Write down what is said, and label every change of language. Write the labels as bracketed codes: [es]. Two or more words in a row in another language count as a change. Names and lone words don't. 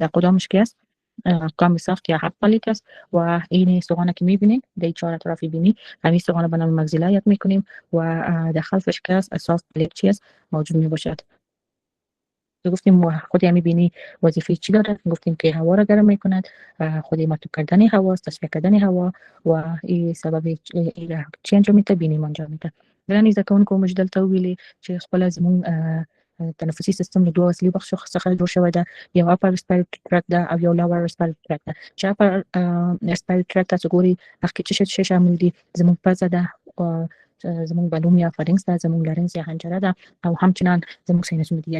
[fa] در قدامش که است کام ساخت یا [en] hard palate [fa] است و این استخوان که میبینید در چهار اطراف بینی همین استخوان به نام مگزیلا یاد میکنیم و در خلفش که است اساس پلیت چی است موجود میباشد. گفتیم خود همی بینی وظیفه چی دارد؟ گفتیم که هوا را گرم میکند، خود مرطوب کردن هوا، تصفیه کردن هوا و این سبب چی انجام میده؟ بینی انجام میده. [ps] ګرانې زده کوونکو موږ دلته وویلې چې خپله زموږ تنفسي سیستم له دوه اصلي برخو څخه جوړ شوی ده، یو [en] upper respiratory tract [ps] ده او یو [en] lower respiratory tract [ps] ده. چې [en] upper respiratory tract [ps] تاسو ګورئ هغه کې څه شامل دي؟ زموږ پزه ده، زموږ بلوم یا فارنکس ده، زموږ لارنکس یا حنجره ده او همچنان زموږ ساینسونه دي.